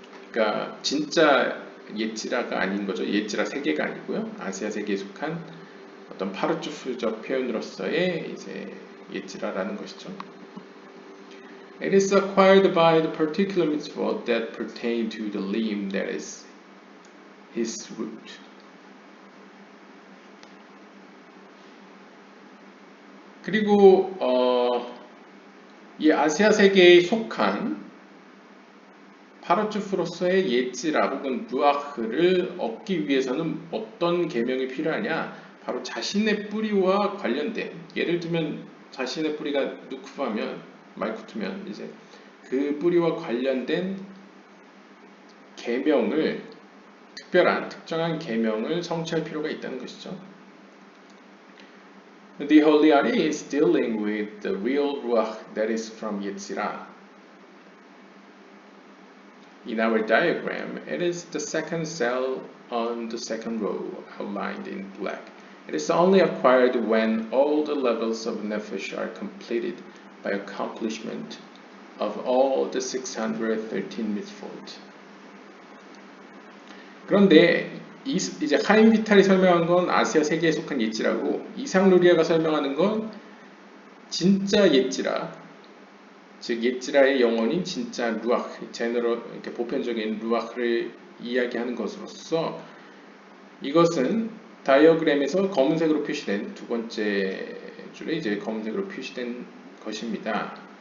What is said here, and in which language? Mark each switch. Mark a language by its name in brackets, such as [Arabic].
[Korean] 그러니까 진짜 예츠라가 아닌 거죠. 예츠라 세계가 아니고요. 아시아 세계에 속한 어떤 파르추프적 표현으로서의 이제 예츠라라는 것이죠. [English] It is acquired by the particular mitzvot that pertain to the limb that is his root. [Korean] 그리고 이 아시아 세계에 속한 파르추프로서의 예지라 혹은 루아흐를 얻기 위해서는 어떤 계명이 필요하냐? 바로 자신의 뿌리와 관련된, 예를 들면 자신의 뿌리가 누쿠하면 말쿠트면 이제 그 뿌리와 관련된 계명을 특별한 특정한 계명을 성취할 필요가 있다는 것이죠. [English] The Holy Ari is dealing with the real ruach that is from Yetzirah. In our diagram, it is the second cell on the second row, outlined in black. It is only acquired when all the levels of Nefesh are completed by accomplishment of all the 613 mitzvot. [Korean] 그런데 이제 하임 비탈이 설명한 건 아시아 세계에 속한 예지라고 이상 루리아가 설명하는 건 진짜 예지라, 즉 예지라의 영혼인 진짜 루아흐, 제너럴 이렇게 보편적인 루아흐를 이야기하는 것으로서 이것은 다이어그램에서 검은색으로 표시된 두 번째 줄에 이제 검은색으로 표시된 것입니다.